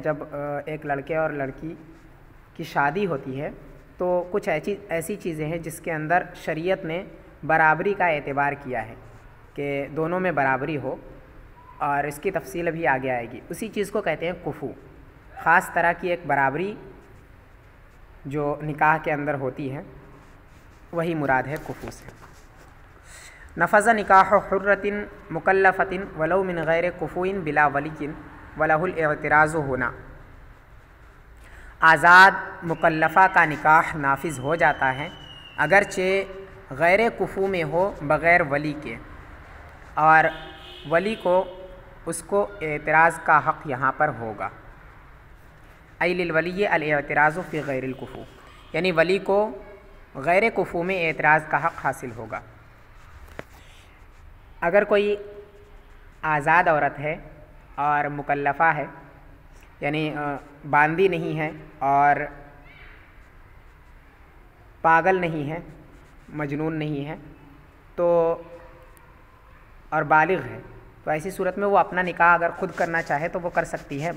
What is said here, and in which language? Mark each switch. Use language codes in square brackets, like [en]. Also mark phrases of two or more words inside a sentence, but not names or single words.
[ur] جب ایک لڑکے اور لڑکی کی شادی ہوتی ہے تو کچھ ایسی چیزیں ہیں جس کے اندر شریعت نے برابری کا اعتبار کیا ہے کہ دونوں میں برابری ہو، اور اس کی تفصیل ابھی آگے آئے گی. اسی چیز کو کہتے ہیں کفو۔ خاص طرح کی ایک برابری جو نکاح کے اندر ہوتی ہے وہی مراد ہے کفو سے. [ar] نفذ نكاح حرة مكلفة ولو من غير كفء بلا ولي وله الاعتراض होना। [ur] آزاد مکلفہ کا نکاح نافذ ہو جاتا ہے اگرچہ غیر کفو میں ہو، بغیر ولی کے، اور ولی کو اس کو اعتراض کا حق یہاں پر ہوگا. [ar] أي للولي الاعتراض في غير الكفء, [ur] یعنی ولی کو غیر کفو میں اعتراض کا حق حاصل ہوگا. اگر کوئی آزاد عورت ہے اور مکلفہ ہے، یعنی باندی نہیں ہے اور پاگل نہیں ہے، مجنون نہیں ہے، تو اور بالغ ہے، تو ایسی صورت میں وہ اپنا نکاح اگر خود کرنا چاہے تو وہ کر سکتی ہے.